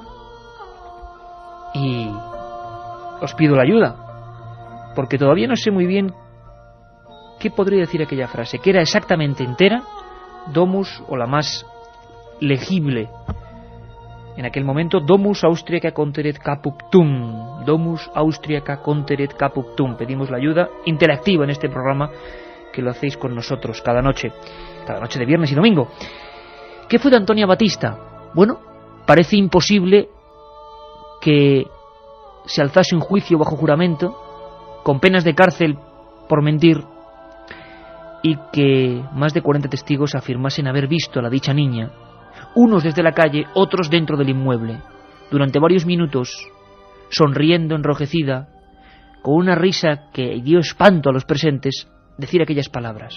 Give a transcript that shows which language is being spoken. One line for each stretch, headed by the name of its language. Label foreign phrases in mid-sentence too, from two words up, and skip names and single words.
Spanish: ...y... os pido la ayuda... ...porque todavía no sé muy bien... ...qué podría decir aquella frase... ...que era exactamente entera... ...domus, o la más... ...legible... En aquel momento,
Latin: Domus austriaca conteret caput tum. Domus austriaca conteret caput tum.
Spanish: Pedimos la ayuda interactiva en este programa, que lo hacéis con nosotros cada noche de viernes y domingo. ¿Qué fue de Antonia Batista? Bueno, parece imposible que se alzase un juicio bajo juramento, con penas de cárcel por mentir, y que más de 40 testigos afirmasen haber visto a la dicha niña, unos desde la calle, otros dentro del inmueble, durante varios minutos, sonriendo, enrojecida, con una risa que dio espanto a los presentes, decir aquellas palabras.